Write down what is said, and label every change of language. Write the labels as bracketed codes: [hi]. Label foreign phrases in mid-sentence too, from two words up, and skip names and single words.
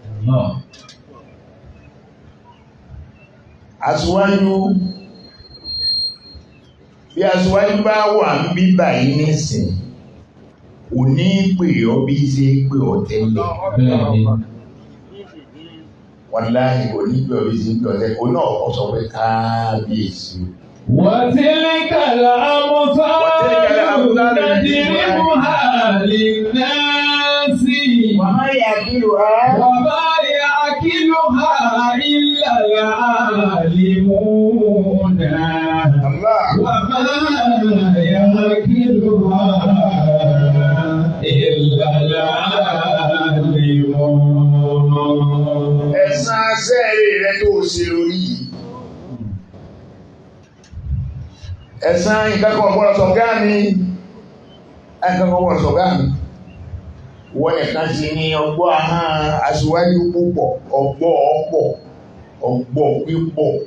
[yo] Aṣíwájú, bí aṣíwájú bá wà ń bí báyìí nísìn, ò ní pè ọ bí ṣe pè ọ tẹ́lẹ̀. Wàláhì kò ní pè ọ bí ṣe pè ọ tẹ́lẹ̀. Ó náà kọ́ sọ pé kábíyèsí. [ar] وتلك الأمثال نضربها للناس وما يعقلها إلا العالمون وما يعقلها إلا العالمون. [yo] Ẹ̀san sẹ́ẹ̀rì rẹ tó ṣe lórí yìí. Ẹ̀san ìkẹ́kọ̀ọ́ ọ̀gbọ́n sọ̀gá mi. Ẹ̀kẹ́kọ̀ọ́ ọ̀gbọ́n sọ̀gá mi. Wọ́n nìkan ti ní ọgbọ́ ahọ́n aṣíwájú púpọ̀, ọgbọ́ ọ̀pọ̀, ọgbọ́ pípọ̀.